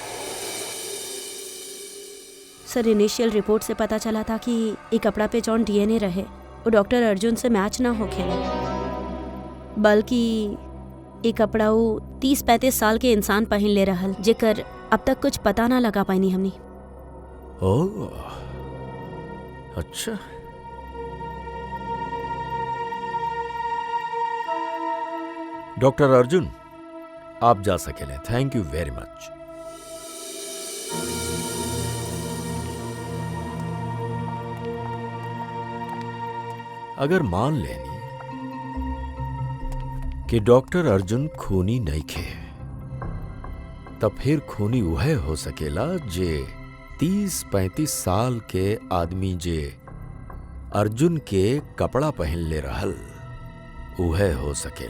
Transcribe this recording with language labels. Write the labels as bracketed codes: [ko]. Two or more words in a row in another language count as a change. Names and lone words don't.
[bho] सर इनिशियल रिपोर्ट से पता चला था कि ये कपड़ा पे जौन डीएनए रहे वो डॉक्टर अर्जुन से मैच ना हो खेले, बल्कि ये कपड़ा वो 30-35 साल के इंसान पहन ले रहल, जेकर अब तक कुछ पता ना लगा पानी हमनी। ओह, अच्छा। डॉक्टर अर्जुन, आप जा सकेले। [en] thank you very much. [bho] अगर मान लेनी कि डॉक्टर अर्जुन खूनी नहीं खे, तब फिर खूनी वह हो सकेला जे 30-35 साल के आदमी जे अर्जुन के कपड़ा पहन ले रहल वह हो सकेला।